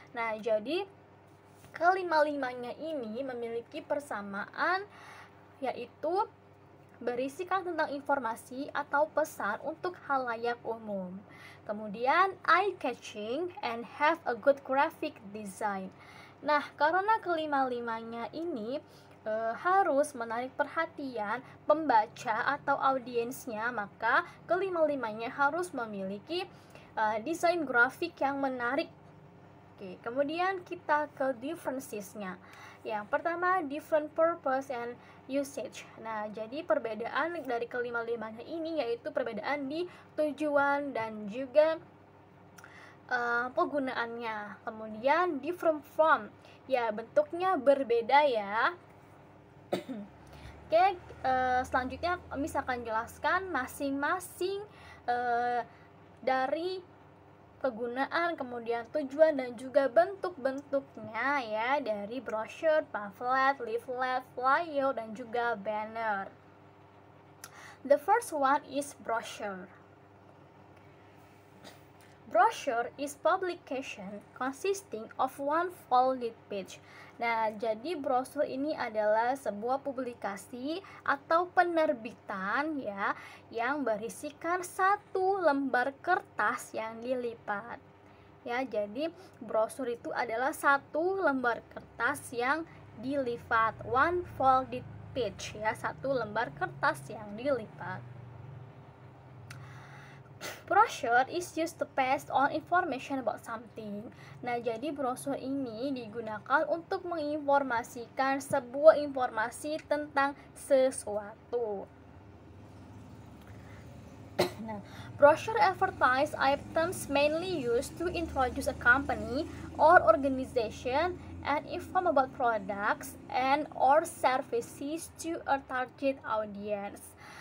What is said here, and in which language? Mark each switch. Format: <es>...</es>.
<id>Nah, jadi kelima-limanya ini memiliki persamaan, yaitu berisikan tentang informasi atau pesan untuk halayak umum.</id> <en>Kemudian eye-catching and have a good graphic design.</en> <id>Nah, karena kelima-limanya ini harus menarik perhatian pembaca atau audiensnya, maka kelima-limanya harus memiliki desain grafik yang menarik. Oke, kemudian kita ke differences-nya. Yang pertama,</id> <en>different purpose and usage.</en> <id>Nah, jadi perbedaan dari kelima-limanya ini yaitu perbedaan di tujuan dan juga penggunaannya. Kemudian</id> <en>different from,</en> <id>ya bentuknya berbeda ya. Oke, selanjutnya misalkan jelaskan masing-masing dari kegunaan, kemudian tujuan dan juga bentuk-bentuknya ya dari brochure, pamphlet, leaflet, flyer, dan juga banner.</id> <en>The first one is brochure. Brochure is publication consisting of one folded page.</en> <id>Nah, jadi brosur ini adalah sebuah publikasi atau penerbitan ya yang berisikan satu lembar kertas yang dilipat. Ya, jadi brosur itu adalah satu lembar kertas yang dilipat,</id> <en>one folded page</en> <id>ya, satu lembar kertas yang dilipat.</id> <en>Brochure is used to pass on information about something.</en> <id>Nah, jadi brosur ini digunakan untuk menginformasikan sebuah informasi tentang sesuatu.</id> <en>Nah, brochure advertise items mainly used to introduce a company or organization and inform about products and or services to a target audience.</en>